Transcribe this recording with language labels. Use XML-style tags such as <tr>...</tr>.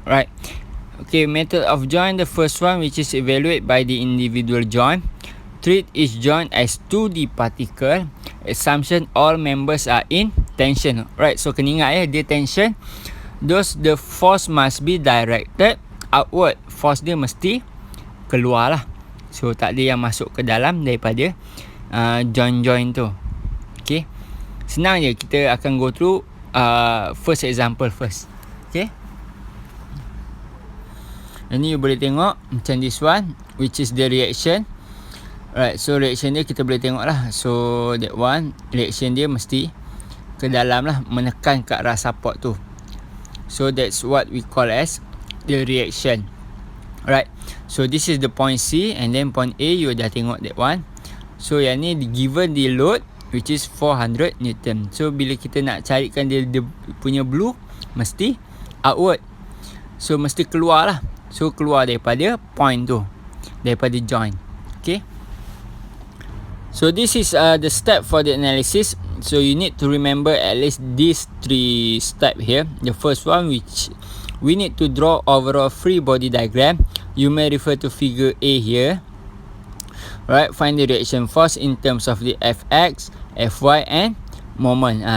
<en>Right, okay, method of join, the first one, which is evaluate by the individual joint. Treat each joint as 2D particle. Assumption all members are in tension. Right, so</en> <ms>kena ingat dia</ms> <en>tension. Thus the force must be directed outward.</en> <ms>Force dia mesti keluar lah. So tak ada yang masuk ke dalam daripada join tu.</ms> <en>Okay,</en> <ms>senang je. Kita akan</ms> <en>go through first example first. Okay,</en> <ms>ini</ms> <en>you</en> <ms>boleh tengok macam</ms> <en>this one, which is the reaction.</en> <ms>Right, so reaction dia kita boleh tengok lah.</ms> <en>So that one,</en> <ms>reaction dia mesti ke dalam lah, menekan ke arah support tu.</ms> <en>So that's what we call as the reaction. Right, so this is the point C, and then point A you</en> <ms>dah tengok</ms> <en>that one. So</en> <ms>yang ni</ms> <en>given the load, which is 400 Newton.</en> <ms>So bila kita nak carikan dia punya blue, mesti outward. So mesti keluar lah. So keluar daripada point tu, daripada joint.</ms> <en>Okay, so this is the step for the analysis. So you need to remember at least these 3 steps here. The first one, which we need to draw overall free body diagram. You may refer to figure A here. Right, find the reaction force in terms of the Fx, Fy and moment.</en>